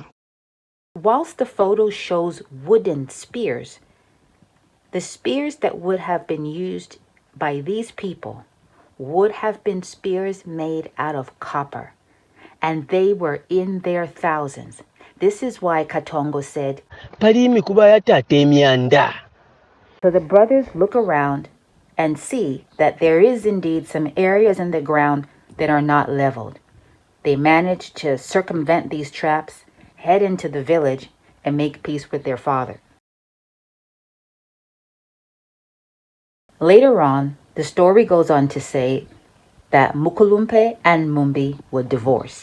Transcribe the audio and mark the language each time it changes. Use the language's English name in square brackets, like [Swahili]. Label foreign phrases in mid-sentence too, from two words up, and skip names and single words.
[English] Whilst the photo shows wooden spears, the spears that would have been used by these people would have been spears made out of copper, and they were in their thousands. This is why Katongo said, [Bemba] Pali mikuba ya tate emyanda. [English] So the brothers look around and see that there is indeed some areas in the ground that are not leveled. They manage to circumvent these traps, head into the village, and make peace with their father. Later on, the story goes on to say that Mukulumpe and Mumbi would divorce.